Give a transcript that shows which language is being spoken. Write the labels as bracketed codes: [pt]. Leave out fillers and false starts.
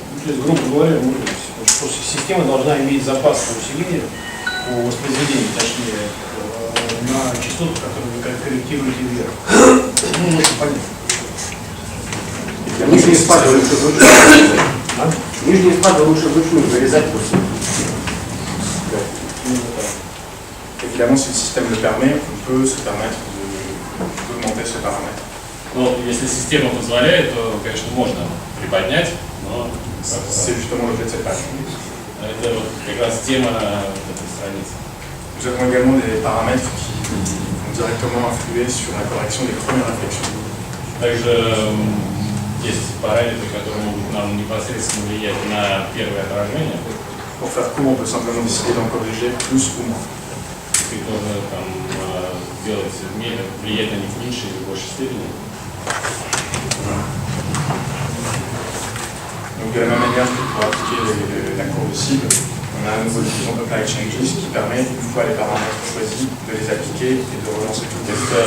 [ru] То есть, грубо говоря, просто система должна иметь запас усиления по воспроизведению, точнее, на частоту, которую вы корректируете вверх. Ну, очень понятно. Нижние спады лучше вручную. Нижние спады лучше вручную вырезать просто. [fr] Évidemment, si le système le permet, on peut se permettre d'augmenter ce paramètre. [ru] Но если система позволяет, то, конечно, можно приподнять, но [fr] C'est justement l'objet de cette page. [ru] это вот как раз тема странице. [fr] Nous avons également des paramètres qui vont directement influer sur la correction des premières réflexions. [ru] Также есть параметры, которые могут нам непосредственно влиять на первое отражение. [fr] Pour faire court, on peut simplement décider d'en corriger plus ou moins. [ru] И тоже там делать, влиять на них в меньшей или большей степени. [fr] Donc de la même manière que pour appliquer la courbe cible, on a un nouveau diffusion apply changes qui permet, une fois les paramètres choisis, de les appliquer et de relancer tout le texte.